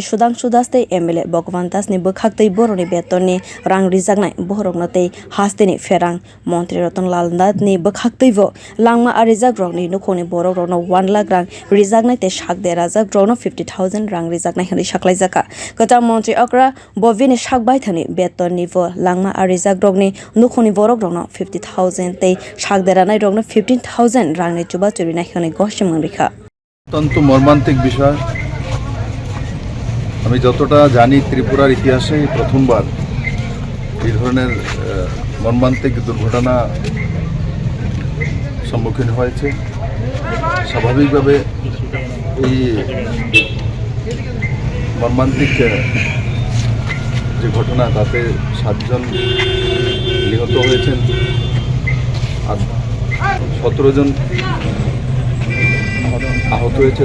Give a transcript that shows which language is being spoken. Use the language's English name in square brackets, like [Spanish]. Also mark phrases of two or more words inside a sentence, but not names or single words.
[Kok Borok] Sudhangsu tei MLA Bhagaban ni bukhaktei boroni betonni rang rijaknai borokno tei hasteni pherang Montri Rotnlal ni bukhakteibo langma arizak rogni nokhongni borok rogno 1 lakh rang rijaknai tei sakderajak rogno 50,000 rang rijaknai hini saklaijaka kwcham Montri okra bini sakbai thani betonni vo langma arizak rogni nokhongni borok rogno 50,000 tei sakderanai rogno 15,000 rangni chubachu rina hini gosikha রেখা [Bangla] অত্যন্ত মর্মান্তিক বিষয়। আমি যতটা জানি ত্রিপুরার ইতিহাসে প্রথমবার এই ধরনের মর্মান্তিক দুর্ঘটনা সম্মুখীন হয়েছে। স্বাভাবিকভাবে এই মর্মান্তিক যে ঘটনা তাতে 7 জন নিহত হয়েছেন আর 17 জন আহত হয়েছে।